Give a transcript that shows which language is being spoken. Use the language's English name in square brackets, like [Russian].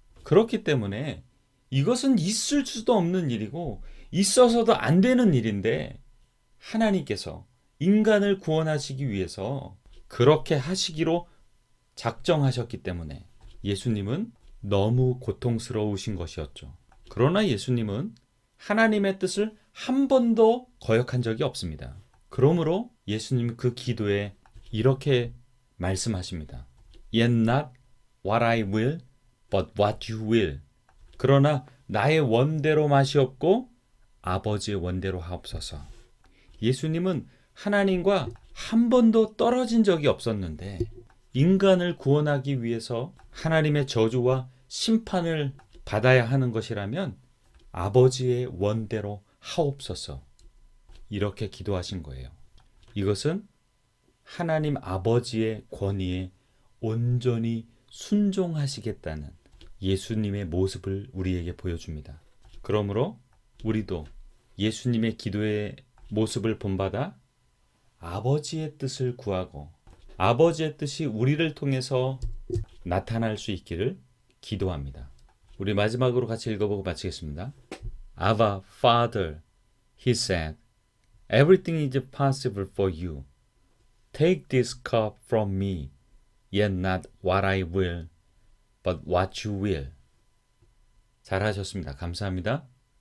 [Korean] 그렇기 때문에 이것은 있을 수도 없는 일이고 있어서도 안 되는 일인데 하나님께서 인간을 구원하시기 위해서 그렇게 하시기로 작정하셨기 때문에 예수님은 너무 고통스러우신 것이었죠. 그러나 예수님은 하나님의 뜻을 한 번도 거역한 적이 없습니다. 그러므로 예수님 그 기도에 이렇게 말씀하십니다. [English] Yet not what I will, but what you will. [Korean] 그러나 나의 원대로 마시옵고 아버지의 원대로 하옵소서. 예수님은 하나님과 한 번도 떨어진 적이 없었는데 인간을 구원하기 위해서 하나님의 저주와 심판을 받아야 하는 것이라면 아버지의 원대로 하옵소서. 이렇게 기도하신 거예요. 이것은 하나님 아버지의 권위에 온전히 순종하시겠다는 예수님의 모습을 우리에게 보여줍니다. 그러므로 우리도 예수님의 기도의 모습을 본받아 아버지의 뜻을 구하고 아버지의 뜻이 우리를 통해서 나타날 수 있기를 기도합니다. 우리 마지막으로 같이 읽어보고 마치겠습니다. [English] Abba, Father, he said, everything is possible for you. Take this cup from me, yet not what I will, but what you will. [Korean] 잘하셨습니다. 감사합니다.